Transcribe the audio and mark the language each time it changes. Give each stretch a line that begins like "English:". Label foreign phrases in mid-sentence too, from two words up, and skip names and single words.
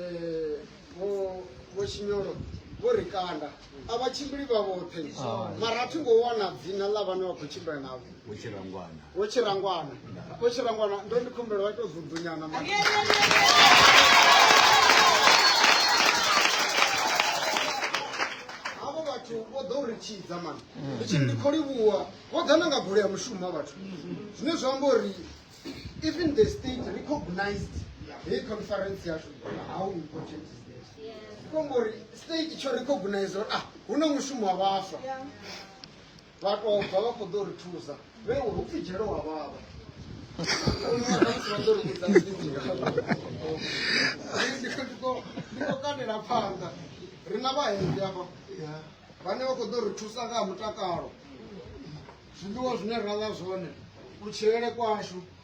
Venda: vho Chinyolo vho Rikanda a vha tshimbili vha vhoṱhe mara a thi ngo wana dzina ḽa vhane vha khou tshimbila navho vho Tshirangwana ndo ndi khumbela vha tou zudunyana mani havho vhathu vho ḓo ri tshidza mani ndi khou livhuwa vho ḓa na nga gole ya mushumo ha vhathu zwine zwa amba uri
English: even the state recognized
Venda: heyi conference yashu
English: how important is this
Venda: ngori state tsho recognize uri hu na mushumo wa vhaswa vha tou bva vha khou ḓo ri thusa vhe hu pfi dzhelo wa vhavha ndiko kandela phanḓa ri na vhahengi afha vhane vha khou ḓo ri thusa nga ha mutakalo zwiḽiwa zwine ra ḽa zwone kutshilele kwashu